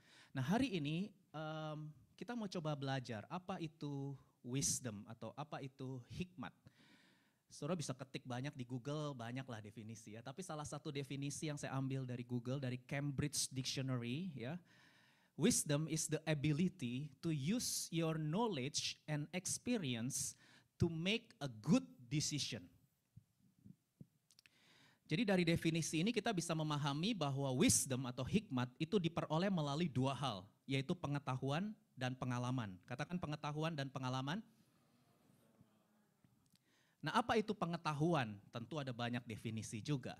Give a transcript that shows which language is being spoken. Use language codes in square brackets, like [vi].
[id] Nah hari ini kita mau coba belajar apa itu wisdom atau apa itu hikmat. Saudara bisa ketik banyak di Google, banyaklah definisi ya. Tapi salah satu definisi yang saya ambil dari Google, dari Cambridge Dictionary ya. [en] Wisdom is the ability to use your knowledge and experience to make a good decision. [id] Jadi dari definisi ini kita bisa memahami bahwa wisdom atau hikmat itu diperoleh melalui dua hal, yaitu pengetahuan dan pengalaman. Katakan pengetahuan dan pengalaman. Nah apa itu pengetahuan? Tentu ada banyak definisi juga.